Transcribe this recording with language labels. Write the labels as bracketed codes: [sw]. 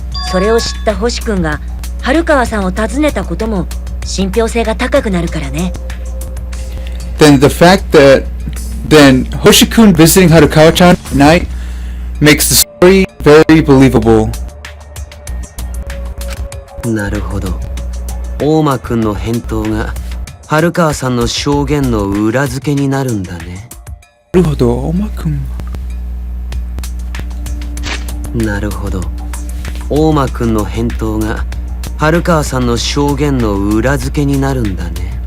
[ja] それを知った星くんが春川さんを訪ねたことも信憑性が高くなるからね。 [en] then Hoshi-kun visiting Harukawa-chan at night makes the story very believable. [ja] なるほど。大間くんの返答が春川さんの証言の裏付けになるんだね。なるほど、Oma-kun。なるほど。大間くんの返答が春川さんの証言の裏付けになるんだね。